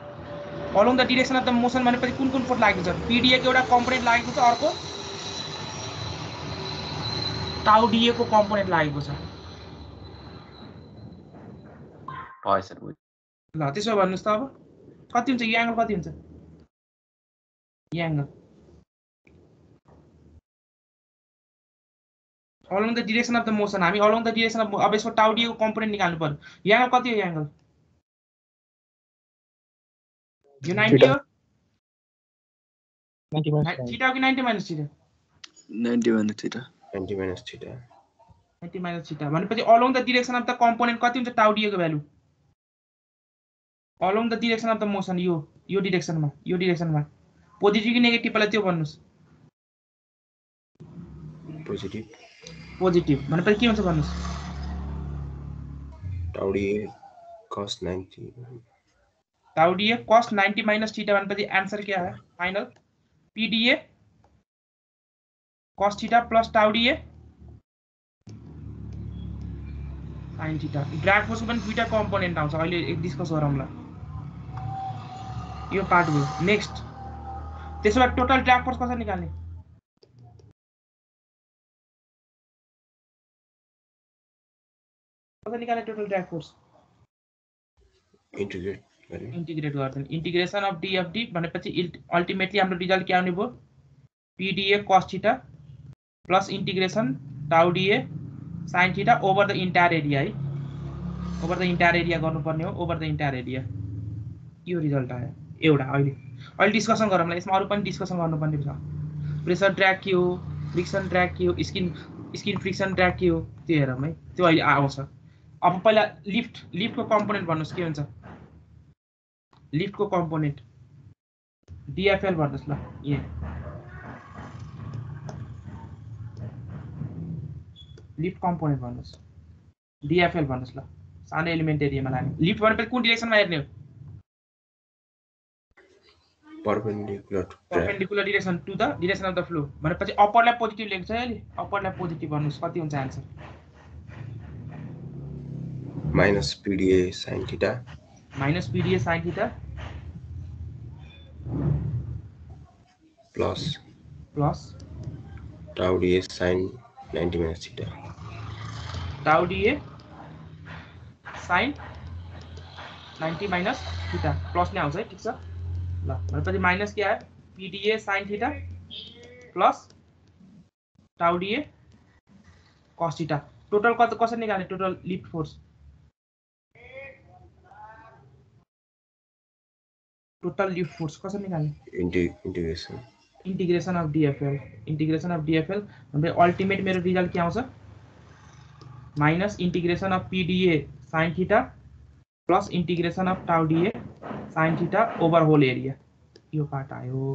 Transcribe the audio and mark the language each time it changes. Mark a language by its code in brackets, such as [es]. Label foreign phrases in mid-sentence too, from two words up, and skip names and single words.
[ne] भनेपछि कुन फोर्स लागेको छ पीडीए को एउटा कम्पोनेन्ट लागेको छ अर्को टाउ डीए को कम्पोनेन्ट लागेको छ ल त्यसो भन्नुस् त अब कति हुन्छ यो एंगल कति हुन्छ यो एंगल [en] along the direction of the motion [ne] हामी [en] along the direction of [ne] अब यसको टाउ डीए को कम्पोनेन्ट निकाल्नु पर्यो यो एंगल कति हो यो एंगल यो 90 हो 90 थीटा हो कि 90 [en] minus theta 90 minus theta 90 minus theta [ne] भनेपछि [en] along the direction of the component [ne] कति हुन्छ टाउ डीए को भ्यालु [en] along the direction of the motion [ne] यो डाइरेक्सनमा पोजिटिभ कि नेगेटिभ पहिला त्यो भन्नुस् पोजिटिभ भनेपछि के हुन्छ भन्नुस् [en] tau dA cos 90 minus theta [ne] भनेपछि आन्सर क्या आयो फाइनल [en] PDA cos theta plus tau dA sin theta drag force [ne] को पनि दुईटा कम्पोनेन्ट आउँछ अहिले एक डिस्कस गरौँला यो पार्ट भयो नेक्स्ट त्यसो भए [en] total drag force [ne] कसरी निकाल्ने कसरी निकाल्ने [en] total drag force [ne] इंटीग्रेट गर्दैन [en] integration of dFD [ne] भनेपछि अल्टिमेटली हाम्रो रिजल्ट के आउने भयो [en] PDA cos theta plus integration tau dA sin theta over the entire area [ne] है [en] over the entire area [ne] गर्नुपर्ने हो [en] over the entire area [ne] यो रिजल्ट आयो एउटा अहिले डिस्कसन गरौँला यसमा अरु पनि डिस्कसन गर्नुपर्ने छ [en] pressure drag [ne] के हो [en] friction drag [ne] के हो [en] skin friction drag [ne] के हो त्यो हेरौँ है त्यो अहिले आउँछ अब पहिला लिफ्टको कम्पोनेन्ट भन्नुस् के हुन्छ लिफ्टको कम्पोनेन्ट डिएफएल भन्नुस् ल ए [en] lift component [ne] भन्नुस् डिएफएल भन्नुस् ल सानो एलिमेन्ट एरियामा लाग्ने लिफ्ट भनेपछि कुन डिरेक्सनमा हेर्ने हो [en] perpendicular direction to the direction of the flow [ne] भनेपछि अपरलाई पोजिटिभ लेख्छ है अहिले अपरलाई पोजिटिभ भन्नुस् कति हुन्छ आन्सर [en] minus PDA sin theta minus PDA sin theta plus tau dA sin 90 minus theta tau dA sin 90 minus theta [ne] प्लस नै आउँछ है ठीक छ ल भनेपछि माइनस के आयो [en] PDA sin theta [ne] प्लस [en] tau dA cos theta [ne] टोटल कति कसरी निकाल्ने [en] total lift force [ne] कसरी निकाल्ने [en] integration of DFL [ne] भने अल्टिमेट मेरो रिजल्ट के आउँछ [en] minus integration of PDA sin theta plus integration of tau dA sin theta over whole area [ne] यो पार्ट आयो